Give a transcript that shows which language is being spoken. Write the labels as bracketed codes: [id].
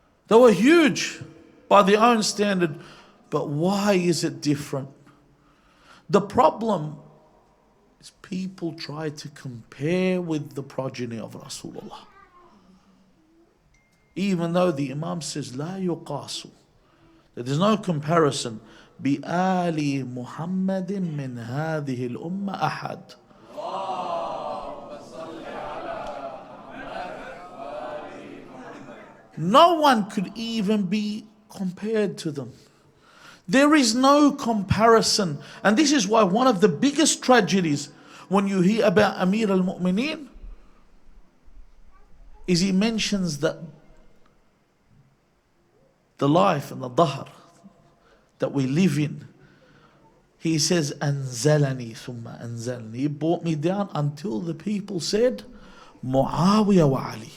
[en] They were huge by their own standard. But why is it different? The problem is people try to compare with the progeny of Rasulullah. Even though the Imam says, [ar] لا يقاس, [en] there is no comparison. [ar] بآل محمد من هذه الأمة أحد. [en] No one could even be compared to them. There is no comparison. And this is why one of the biggest tragedies when you hear about Amir al-Mu'mineen is he mentions that the life and the dahr that we live in. He says, [ar] أنزلني ثم أنزلني. [en] He brought me down until the people said, Muawiyah wa Ali.